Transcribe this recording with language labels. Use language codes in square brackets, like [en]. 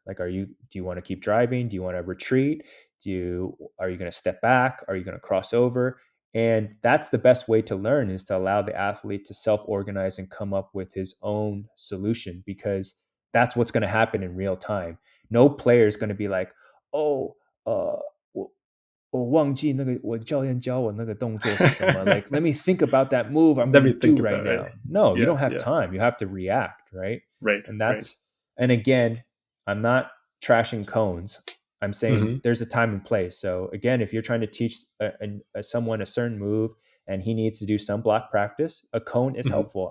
[en] Like, do you want to keep driving? Do you want to retreat? Are you going to step back? Are you going to cross over? And that's the best way to learn, is to allow the athlete to self-organize and come up with his own solution, because that's what's going to happen in real time. No player is going to be like, oh, [zh] 我忘记那个我教练教我那个动作是什么. [en] Like, let me think about that move I'm going to do right now. Right? No, you don't have time. You have to react, right? Right. And and again, I'm not trashing cones. I'm saying there's a time and place. So again, if you're trying to teach someone a certain move and he needs to do some block practice, a cone is helpful.